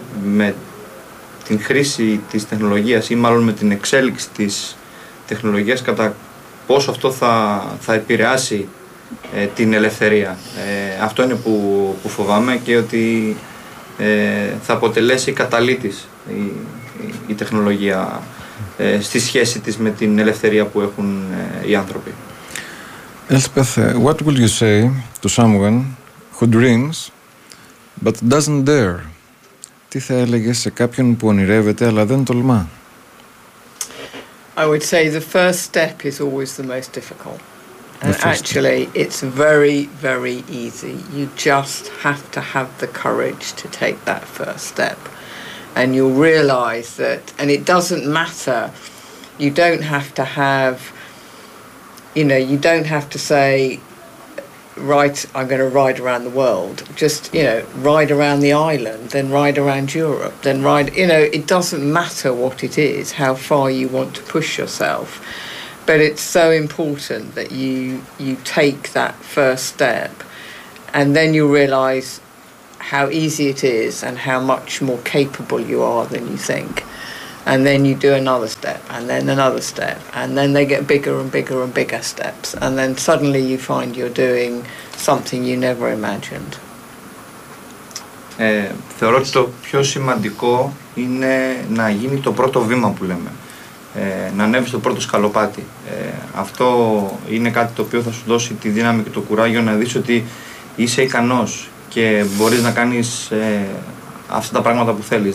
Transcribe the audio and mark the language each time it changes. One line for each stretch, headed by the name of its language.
Greek: Με την χρήση της τεχνολογίας ή μάλλον με την εξέλιξη της τεχνολογίας, κατά πόσο αυτό θα επηρεάσει την ελευθερία. Αυτό είναι που φοβάμαι, και ότι θα αποτελέσει καταλύτης η τεχνολογία στη σχέση της με την ελευθερία που έχουν οι άνθρωποι.
English: Elspeth, what would you say to someone who dreams but doesn't dare?
Greek: Τι θα έλεγες σε κάποιον που ονειρεύεται αλλά δεν τολμά?
English: I would say the first step is always the most difficult. And actually, it's very, very easy. You just have to have the courage to take that first step. And you'll realize that, and it doesn't matter, you don't have to have, you know, you don't have to say, I'm going to ride around the world, just, you know, ride around the island, then ride around Europe, then ride, you know, it doesn't matter what it is, how far you want to push yourself, but it's so important that you take that first step, and then you realize how easy it is and how much more capable you are than you think. And then you do another step, and then they get bigger and bigger and bigger steps, and then suddenly you find you're doing something you never imagined.
Greek: Θεωρώ ότι το πιο σημαντικό είναι να γίνει το πρώτο βήμα που λέμε, να ανέβεις το πρώτο σκαλοπάτι. Αυτό είναι κάτι το οποίο θα σου δώσει τη δύναμη και το κουράγιο να δεις ότι είσαι ικανός και μπορείς να κάνεις αυτά τα πράγματα που θέλεις.